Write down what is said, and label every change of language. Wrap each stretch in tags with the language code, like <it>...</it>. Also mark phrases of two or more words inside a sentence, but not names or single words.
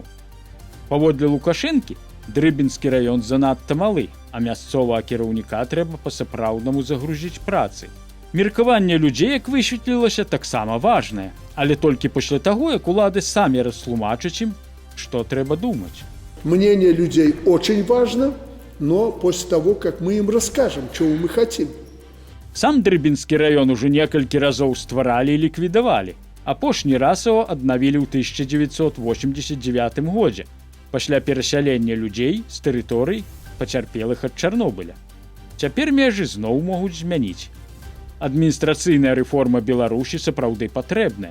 <be>Паводле Лукашэнкі, Дрыбінскі раён занадта малы, а мясцовага кіраўніка трэба па-сапраўднаму загрузіць працай. Меркаванне людзей, як высветлілася, таксама важнае, але толькі пасля таго, як улады самі растлумачаць ім, што трэба думаць.</be> <ru>Мнение людей очень важно, но после того, как мы им расскажем, чего мы хотим.</ru> <be>Сам Дрыбінскі раён ужо некалькі разоў стваралі і ліквідавалі. Апошні раз яго аднавілі ў 1989 годзе, пасля перасялення людзей з тэрыторый, пацярпелых ад Чарнобыля. Цяпер межы зноў могуць змяніць. Адміністрацыйная рэформа Беларусі сапраўды патрэбная.</be>